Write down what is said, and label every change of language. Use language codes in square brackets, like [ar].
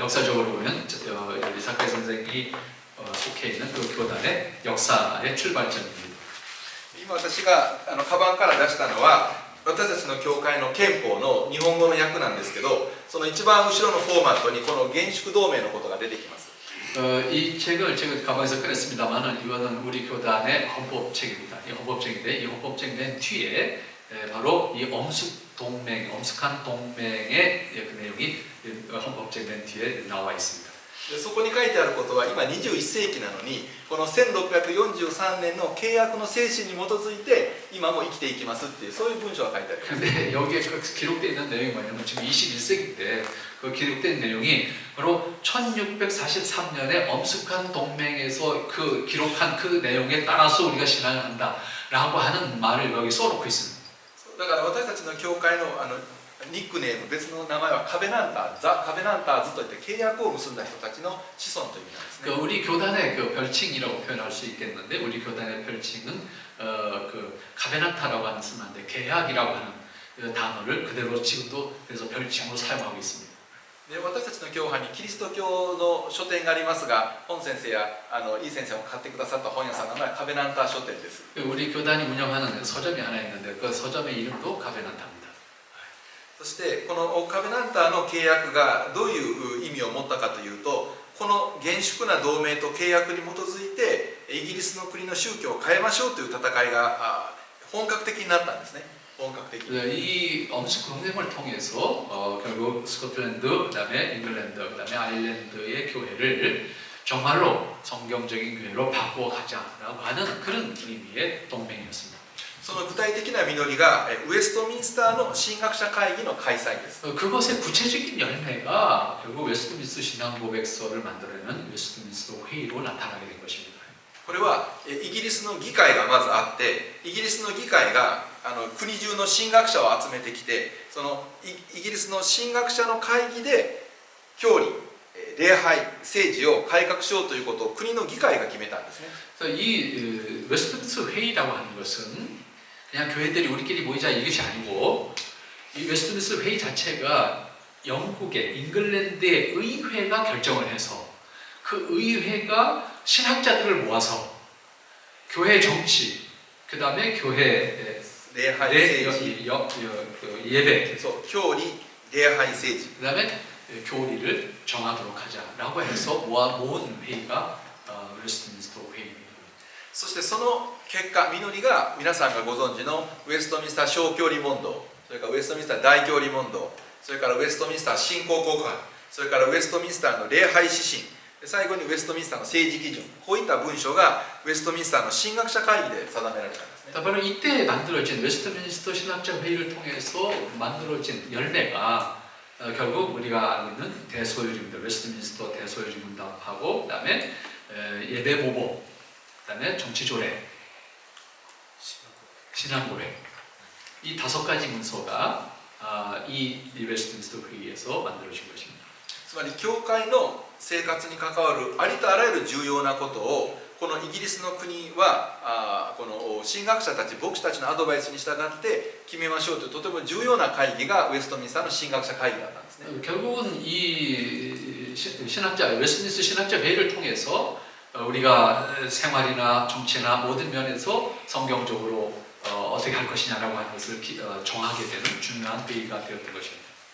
[ko] 역사적으로 보면 이사카 선생이 속해 있는 그 교단의 역사의 출발점입니다. [ja] 今私がカバンから出したのは私たちの教会の憲法の日本語の訳なんですけど、その一番後ろのフォーマットにこの厳粛同盟のことが出てきます。 [ko] 이 책을 제가 가방에서 꺼냈습니다만은 이거는 우리 교단의 헌법책입니다. 이 헌법책인데 이 헌법책 맨 뒤에 바로 이 엄숙한 동맹의 그 내용이 헌법책 맨 뒤에 나와 있습니다. [ja] そこに書いてあることは今21世紀なのにこの1643年の契約の精神に基づいて今も生きていきますっていうそういう文章が書いてある。 [ko] 근데 여기에 기록되어 있는 내용이 뭐냐면 지금 21세기 때 그 기록된 내용이 바로 1643년에 엄숙한 동맹에서 그 기록한 그 내용에 따라서 우리가 신앙을 한다라고 하는 말을 여기 써놓고 있습니다. [ja] だから私たちの教会のニックネーム別の名前はカベナンター、ザ・カベナンターズといって契約を結んだ人たちの子孫という意味なんですね。 [ko] 우리 교단의 그 별칭이라고 표현할 수 있겠는데 우리 교단의 별칭은 그 카베나타라고 하는 쓰는데 계약이라고 하는 그 단어를 그대로 지금도 그래서 별칭으로 사용하고 있습니다. [ja] で私たちの教派にキリスト教の書店がありますが、本先生やイ先生も買ってくださった本屋さんの名前はカベナンター書店です。 [ko] 우리 교단이 운영하는 서점이 하나 있는데 그 서점의 이름도 카베나타입니다. [ja] そしてこのカベナンターの契約がどういう意味を持ったかというと、この厳粛な同盟と契約に基づいてイギリスの国の宗教を変えましょうという戦いが本格的になったんですね。本格的。 [ko] 이 엄숙 동맹을 통해서 결국 스코틀랜드, 그다음에 잉글랜드, 그다음에 아일랜드의 교회를 정말로 성경적인 교회로 바꾸어 가자라고 하는 그런 의미의 동맹이었습니다. [ja] その具体的な実りがウェストミンスターの神学者会議の開催です。 [ko] 그것의 구체적인 열매가 결국 웨스트민스터 신앙 고백서를 만들어내는 웨스트민스터 회의로 나타나게 된 것입니다. [ja] これはイギリスの議会がまずあって、イギリスの議会が国中の神学者を集めてきて、そのイギリスの神学者の会議で教理、礼拝、政治を改革しようということを国の議会が決めたんですね。 [ko] 그래서 이 웨스트민스터 회의라고 하는 것은 그냥 교회들이 우리끼리 모이자 이것이 아니고, 이 웨스트민스터 회의 자체가 영국의 잉글랜드의 의회가 결정을 해서 그 의회가 신학자들을 모아서 교회 정치, 그 다음에 교회 [ja] 礼拝政治、 [ko] 예배, [ja] そう教理、礼拝政治、 [ko] 그 다음에 교리를 정하도록 하자라고 해서 모은 회의가 웨스트민스터 회의입니다. [ja] そしてその結果、実りが皆さんがご存知のウェストミンスター小教理問答、それからウェストミンスター大教理問答、それからウェストミンスター信仰告白、それからウェストミンスターの礼拝指針、最後にウェストミンスターの政治基準、こういった文書がウェストミンスターの神学者会議で定められたんですね。 [ko] 바로 이때 만들어진 웨스트민스터 신학자 회의를 통해서 만들어진 열매가 결국 우리가 알고 있는 대소요리문답, 웨스트민스터 대소요리문답하고 그다음에 예배 모범, 그다음에 정치조례, 신앙고백, 이 5가지 문서가 이 웨스트민스터 회의에서 만들어진 것입니다. [ja] つまり教会の生活に関わるありとあらゆる重要なことをこのイギリスの国はこの神学者たち、牧師たちのアドバイスに従って決めましょうというとても重要な会議がウェストミンスターの神学者会議だったんですね。 [ko] 결국은 이 신학자 웨스트민스터 신학자 회의를 통해서 우리가 생활이나 정치나 모든 면에서 성경적으로 어떻게 할 것이냐라고 하는 것을 정하게 되는 중요한 회의가 되었던 것입니다.